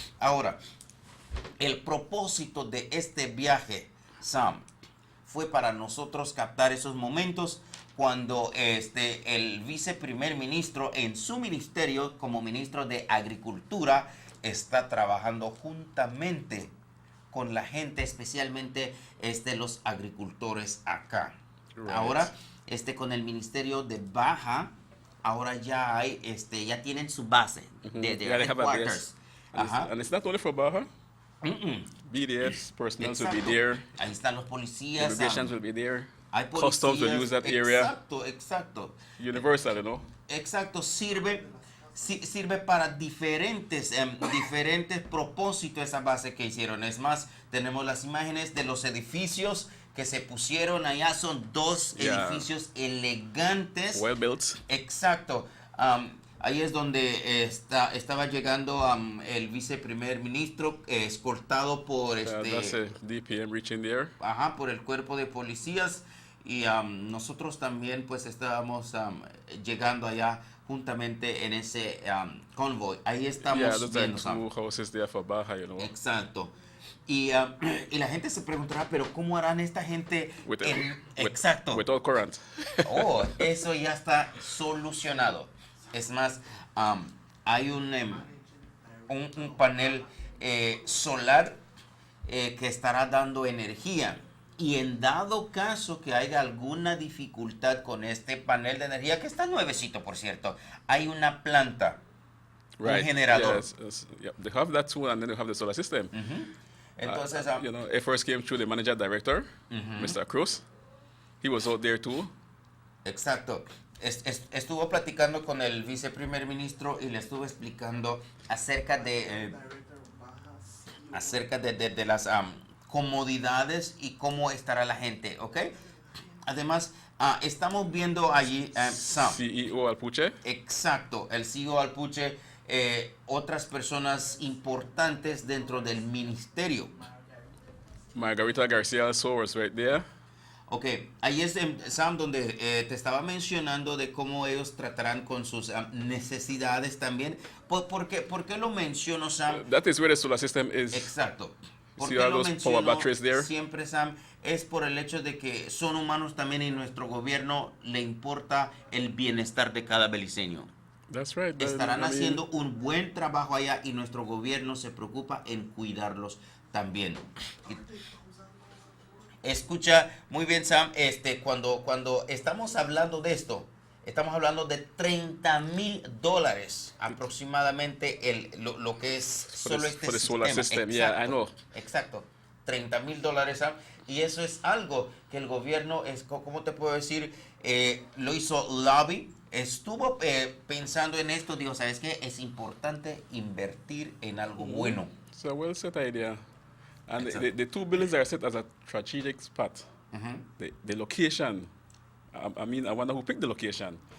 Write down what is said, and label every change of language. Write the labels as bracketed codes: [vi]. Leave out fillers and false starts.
[es] Ahora, el propósito de este viaje, Sam, fue para nosotros captar esos momentos cuando el viceprimer ministro en su ministerio como ministro de Agricultura está trabajando juntamente con la gente, especialmente los agricultores acá. [en] Right. [es] Ahora, con el Ministerio de Baja, ahora ya hay, ya tienen su base de headquarters. [en] And it's not only for Baja. BDS personnel will be there. [es] Ahí están los policías. [en] Immigrations will be there. [es] Hay [en] Customs will use that area. [es] Exacto. [en] Universal, you know. [es] Exacto, sirve para diferentes propósitos esa base que hicieron. Es más, tenemos las imágenes de los edificios que se pusieron allá. Son dos edificios elegantes. [en] Well built. [es] Exacto. Ahí es donde estaba llegando el viceprimer ministro, escoltado por [en] that's a DPM reaching there. [es] Por el cuerpo de policías. Y nosotros también pues estábamos llegando allá juntamente en ese convoy. Ahí estamos viendo. [en] Two houses there for Baja, you know. [es] Exacto. Y la gente se preguntará, pero ¿cómo harán esta gente? Exacto. [en] Without current. [es] Oh, eso ya está solucionado. Es más, hay un panel solar que estará dando energía. Y en dado caso que haya alguna dificultad con este panel de energía, que está nuevecito, por cierto, hay una planta, un generador. [en] Yeah, they have that too, and then they have the solar system. [es] Entonces, [en] you know, it first came through the manager director, Mr. Cruz. He was out there too. [es] Exacto. Estuvo platicando con el viceprimer ministro y le estuvo explicando acerca de las comodidades y cómo estará la gente, ¿ok? Además, estamos viendo allí [en] CEO Alpuche. [es] Exacto, el CEO Alpuche, otras personas importantes dentro del ministerio. [en] Margarita Garcia also was right there. [es] Ok, ahí es, Sam, donde te estaba mencionando de cómo ellos tratarán con sus necesidades también. ¿Por qué lo menciono, Sam? [en] That is where the solar system is. [es] Exacto. ¿Por qué lo menciono siempre, Sam? Es por el hecho de que son humanos también y nuestro gobierno le importa el bienestar de cada beliceño. [en] That's right. [es] Estarán haciendo un buen trabajo allá y nuestro gobierno se preocupa en cuidarlos también. Escucha muy bien, Sam, cuando estamos hablando de esto, estamos hablando de $30,000 aproximadamente lo que es solo [en] for the solar system. Yeah, I know. [es] Exacto, $30,000, Sam. Y eso es algo que el gobierno, ¿cómo te puedo decir? Lo hizo lobby, estuvo pensando en esto, digo, ¿sabes qué? Es importante invertir en algo bueno. [en] It's a well set idea. And the two buildings are set as a strategic spot. The location, I mean, I wonder who picked the location.